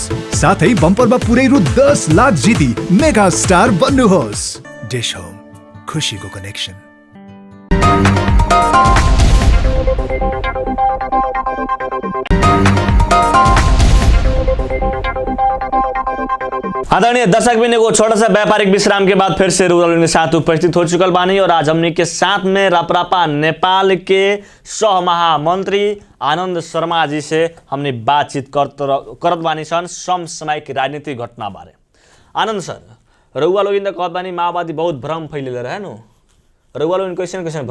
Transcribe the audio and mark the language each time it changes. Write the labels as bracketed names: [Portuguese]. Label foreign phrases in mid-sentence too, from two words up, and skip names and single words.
[Nepali] साथै बम्परमा पुरै रु 10 लाख जिती मेगा स्टार बन्नुहोस्। डिश होम, खुशीको कनेक्सन। [Bhojpuri] आदरणीय दर्शक बिन एगो छोटा सा व्यापारिक विश्राम के बाद फिर से रूरल के साथ उपस्थित हो चुकल बानी और आज हमने के साथ में रापरापा नेपाल के सह महामंत्री आनंद शर्मा जी से हमने बातचीत करत बानी सन समसामयिक राजनीतिक घटना बारे। आनंद सर, रउआ लोग कहत बानी माओवादी बहुत भ्रम फैलेले रहे नु, रउआ लोग क्वेश्चन भ्रम